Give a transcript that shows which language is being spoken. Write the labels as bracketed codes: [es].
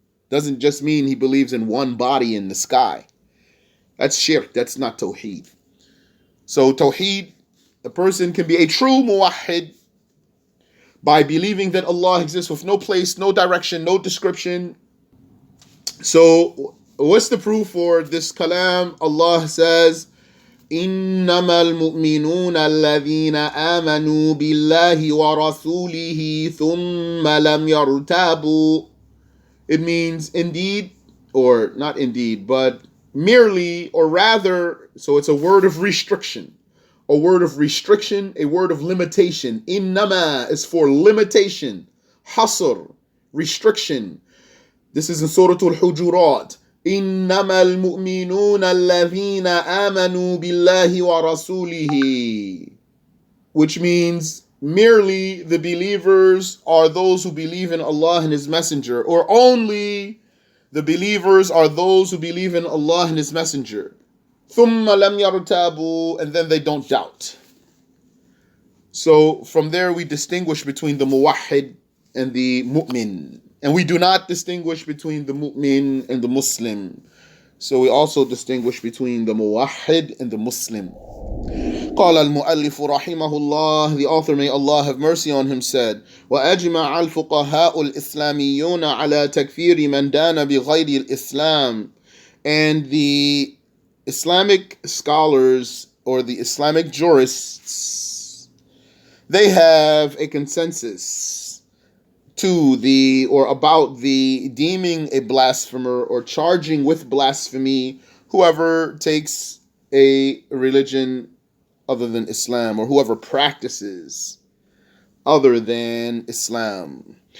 [en] Doesn't just mean he believes in one body in the sky. That's shirk. That's not tawheed. So tawheed, a person can be a true muwahhid by believing that Allah exists with no place, no direction, no description. So what's the proof for this kalam? Allah says, [ar] إِنَّمَا الْمُؤْمِنُونَ الَّذِينَ آمَنُوا بِاللَّهِ وَرَسُولِهِ ثُمَّ لَمْ يَرْتَابُوا. [en] It means indeed, or not indeed, but merely, or rather, so it's a word of restriction. A word of restriction, a word of limitation. Innama is for limitation. Hasr, restriction. This is in Surah Al-Hujurat. [ar] Innama al-mu'minuna alladhina amanu billahi wa rasulihi. [en] Which means merely the believers are those who believe in Allah and His Messenger. Or only the believers are those who believe in Allah and His Messenger. [ar] ثُمَّ لَمْ يَرْتَابُوا, [en] and then they don't doubt. So from there we distinguish between the muwahhid and the mu'min. And we do not distinguish between the mu'min and the Muslim. So we also distinguish between the muwahhid and the Muslim. [ar] قال المؤلف رحمه الله, [en] the author, may Allah have mercy on him, said, [ar] وَأَجْمَعَ الْفُقَهَاءُ الْإِسْلَامِيُّونَ عَلَى تَكْفِيرِ مَنْ دَانَ بِغَيْرِ الْإِسْلَامِ. [en] And the Islamic scholars or the Islamic jurists, they have a consensus about the deeming a blasphemer or charging with blasphemy whoever takes a religion other than Islam or whoever practices other than Islam.